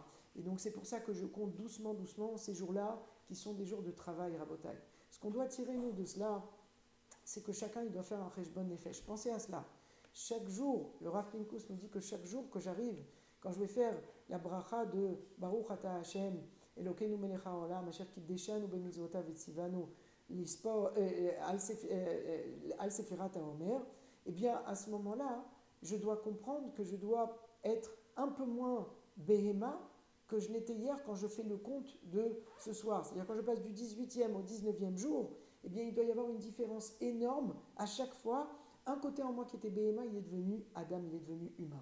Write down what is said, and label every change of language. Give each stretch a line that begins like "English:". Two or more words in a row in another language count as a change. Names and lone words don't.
French: Et donc c'est pour ça que je compte doucement, doucement ces jours-là qui sont des jours de travail, Rabotai. Ce qu'on doit tirer, nous, de cela, c'est que chacun il doit faire un
Hebrew: חשבון נפש.
French: Pensez à cela. Chaque jour, le Rav Pinkus nous dit que chaque jour que j'arrive, quand je vais faire la bracha de
Hebrew: ברוך אתה השם אלוקינו מלך העולם אשר קדשנו במצוותיו וציוונו על ספירת העומר,
French: eh bien à ce moment-là, je dois comprendre que je dois être un peu moins béhéma que je l'étais hier quand je fais le compte de ce soir. C'est-à-dire quand je passe du 18e au 19e jour, eh bien il doit y avoir une différence énorme à chaque fois. Un côté en moi qui était béhéma, il est devenu Adam, il est devenu humain.